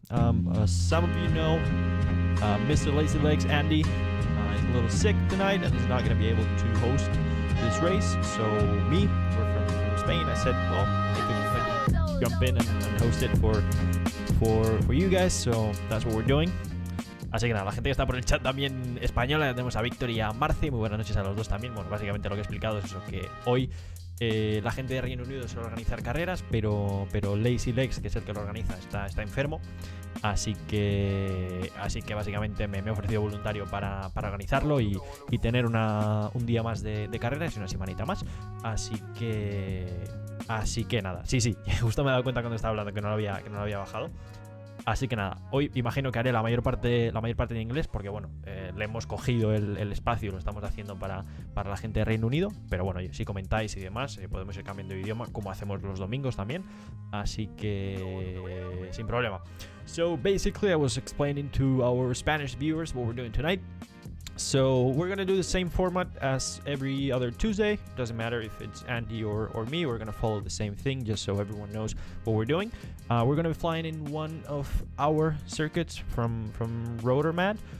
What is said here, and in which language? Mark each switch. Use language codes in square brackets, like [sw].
[en] As some of you know, Mr. Lazy Legs Andy is a little sick tonight and he's not going to be able to host this race. So me, we're from Spain. I said, well, I can jump in and host it for you guys. So that's what we're doing. [es] Así que nada, la gente que está por el chat también española, tenemos a Víctor y a Marce. Muy buenas noches a los dos también. Bueno, básicamente lo que he explicado es eso, que hoy la gente de Reino Unido suele organizar carreras, pero Lazy Legs, que es el que lo organiza, está enfermo. Así que básicamente me he ofrecido voluntario para organizarlo y tener un día más de carreras y una semanita más. Así que nada, sí, justo me he dado cuenta cuando estaba hablando que no lo había bajado. Así que nada, hoy imagino que haré la mayor parte en inglés porque bueno, le hemos cogido el espacio, lo estamos haciendo para la gente de Reino Unido, pero bueno, si comentáis y demás, podemos ir cambiando de idioma como hacemos los domingos también, así que sin problema. [en] So basically I was explaining to our Spanish viewers what we're doing tonight. So we're going to do the same format as every other Tuesday. Doesn't matter if it's Andy or me. We're going to follow the same thing just so everyone knows what we're doing. We're going to be flying in one of our circuits from Rotormad.